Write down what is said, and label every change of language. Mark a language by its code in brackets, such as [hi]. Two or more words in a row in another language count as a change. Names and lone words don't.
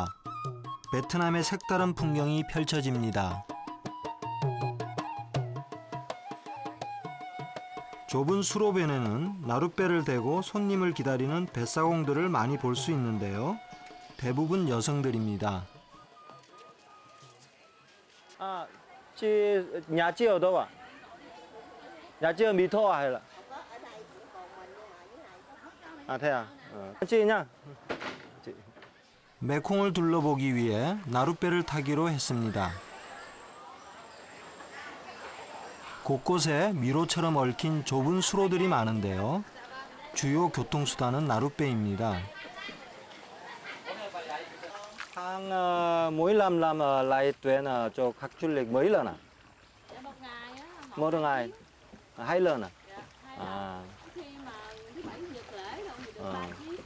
[ko] 베트남의 색다른 풍경이 펼쳐집니다. 좁은 수로변에는 나룻배를 대고 손님을 기다리는 뱃사공들을 많이 볼 수 있는데요. 대부분 여성들입니다. [vi] À, chị nhà chị ở đâu ạ? Nhà chị ở Mỹ Tho hay là? À thế à? chị nha. [ko] 메콩을 둘러보기 위해 나룻배를 타기로 했습니다. 곳곳에 미로처럼 얽힌 좁은 수로들이 많은데요. 주요 교통수단은 나룻배입니다. [vi] Tháng mỗi năm ở lại tuyến cho khách du lịch mấy lần à? Một ngày, 2 lần à? À. Khi mà thứ bảy chủ nhật lễ rồi thì được 3 chiếc.